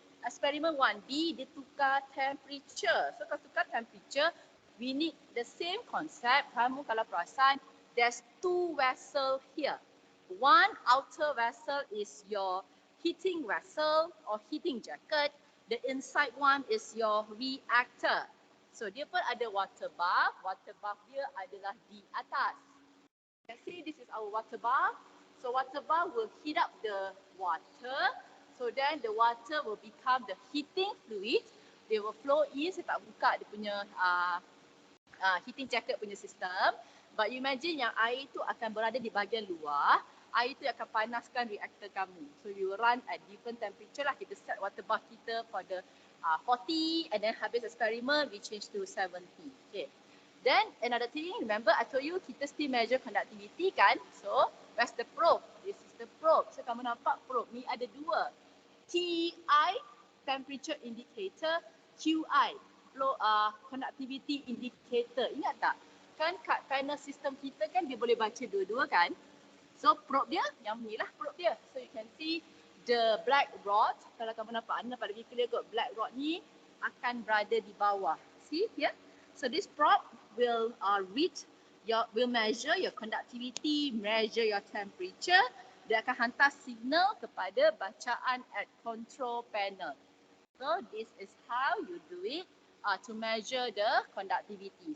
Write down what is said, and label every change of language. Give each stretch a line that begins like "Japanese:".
Malay: Eksperimen 1B, dia tukar temperature. So kalau tukar temperature,
English: we need the same concept.
Malay: Kamu kalau perasan,
English: there's two vessel here. One outer vessel is your heating vessel or heating jacket. The inside one is your reactor.
Malay: So dia pun ada water bath. Water bath dia adalah di atas.
English: You can see this is our water bath. So water bath will heat up the water. So then the water will become the heating fluid. They will flow in.
Malay: Saya tak buka dia punya heating jacket punya sistem.
English: But you imagine
Malay: yang air tu akan berada di bahagian luar. Air tu akan panaskan reaktor kamu.
English: So you will run at different temperature
Malay: lah. Kita set water bath kita pada 40 and then habis eksperimen
English: we change to 70.
Malay: Okay.
English: Then another thing, remember I told you
Malay: kita
English: still measure conductivity kan. So where's the probe? This is the probe.
Malay: So kamu nampak probe ni ada dua.
English: TI, temperature indicator, QI, flow conductivity indicator.
Malay: Ingat tak? Kan kat panel sistem kita kan dia boleh baca dua-dua kan? So probe dia, yang ni lah probe dia.
English: So you can see the black rod.
Malay: Kalau kamu nampak, anda pada clear kot, black rod ni akan berada di bawah.
English: See here? So this probe will will measure your conductivity, measure your temperature.
Malay: Dia akan hantar signal kepada bacaan at control panel.
English: So this is how you do it to measure the conductivity.